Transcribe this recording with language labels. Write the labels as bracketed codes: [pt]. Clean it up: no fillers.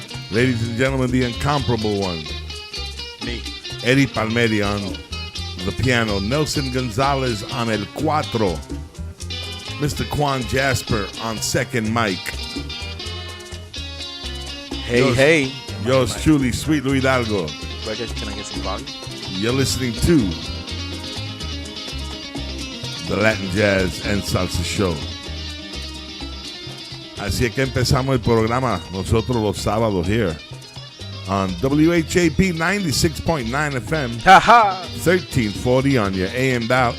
[en] Ladies and gentlemen, the incomparable one. Me. Eddie Palmieri on the piano. Nelson Gonzalez on el cuatro. Mr. Quan Jasper on second mic. Hey. Yours truly, Sweet Louis Hidalgo. Can I get some volume? You're listening to the Latin Jazz and Salsa Show. [es] Así es que empezamos el programa nosotros los sábados [en] here on WHAP 96.9 FM, 1340 on your AM dial.